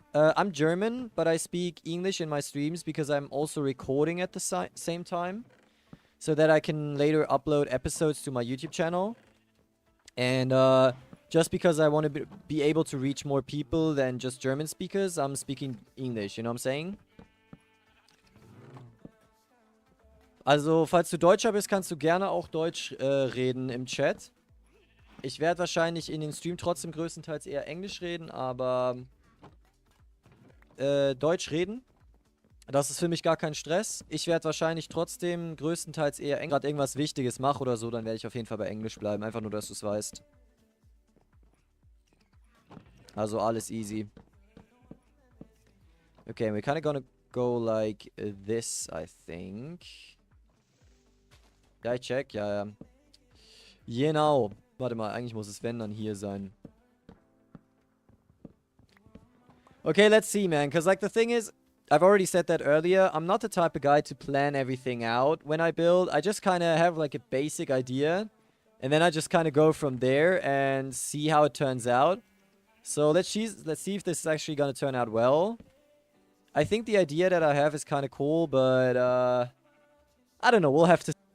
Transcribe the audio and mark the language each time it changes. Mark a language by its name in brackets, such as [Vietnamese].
[English] I'm German, but I speak English in my streams because I'm also recording at the same time, so that I can later upload episodes to my YouTube channel. And just because I want to be able to reach more people than just German speakers, I'm speaking English, you know what I'm saying? [German] Also, falls du Deutscher bist, kannst du gerne auch Deutsch reden im Chat. Ich werde wahrscheinlich in den Stream trotzdem größtenteils eher Englisch reden, aber Deutsch reden, das ist für mich gar kein Stress. Ich werde wahrscheinlich trotzdem größtenteils eher Englisch, gerade irgendwas Wichtiges mache oder so, dann werde ich auf jeden Fall bei Englisch bleiben. Einfach nur, dass du es weißt. Also alles easy. [English] Okay, we're kind of gonna go like this, I think. [German] Ja, ich check, ja. Genau. Warte mal, eigentlich muss es, wenn, dann hier sein. [English] Okay, let's see, man. Because, like, the thing is, I've already said that earlier, I'm not the type of guy to plan everything out when I build. I just kind of have, like, a basic idea. And then I just kind of go from there and see how it turns out. So, let's see if this is actually going to turn out well. I think the idea that I have is kind of cool, but, I don't know. We'll have to...